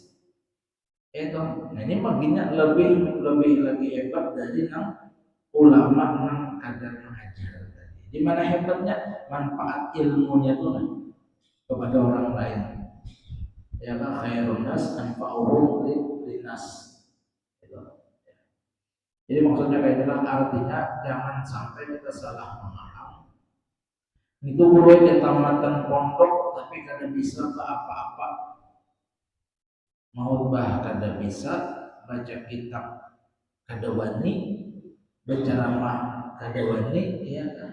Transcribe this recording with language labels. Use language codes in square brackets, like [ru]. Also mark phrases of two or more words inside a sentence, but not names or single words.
[id] Itu, nah ini baginya lebih lagi hebat dari ulama yang kadar mengajar tadi. Di mana hebatnya? Manfaat ilmunya tuh kepada orang lain. Ya kan, [ar] khairun nas anfa'uhum linnas. [id] Jadi maksudnya kayak itulah, artinya jangan sampai kita salah memaham. [bjn] Itu boleh ke tamatan pondok tapi kada bisa ke apa-apa. Mau bah kada bisa, baca kitab kada wani, berceramah kada wani, ya kan.